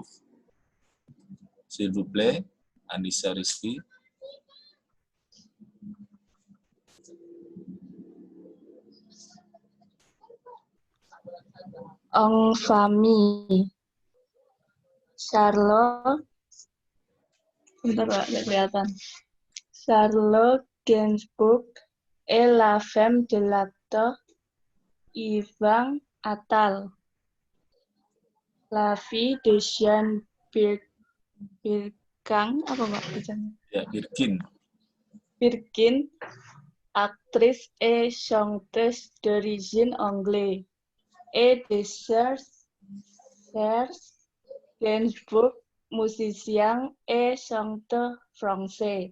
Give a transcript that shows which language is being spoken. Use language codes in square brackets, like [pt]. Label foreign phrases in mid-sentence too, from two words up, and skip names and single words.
[fr] S'il vous plaît, Nissa Rizky. En famille. Charlotte, [id] bentar Pak, nggak kelihatan. [fr] Charlotte Gainsbourg est la femme de l'acteur Yvan Attal, la fille de Jean Birkin, [id] apa Pak bacanya? Ya, Birkin. [fr] Birkin, actrice et chanteuse d'origine anglaise, et de Serge Gainsbourg, musicien et chanteur français.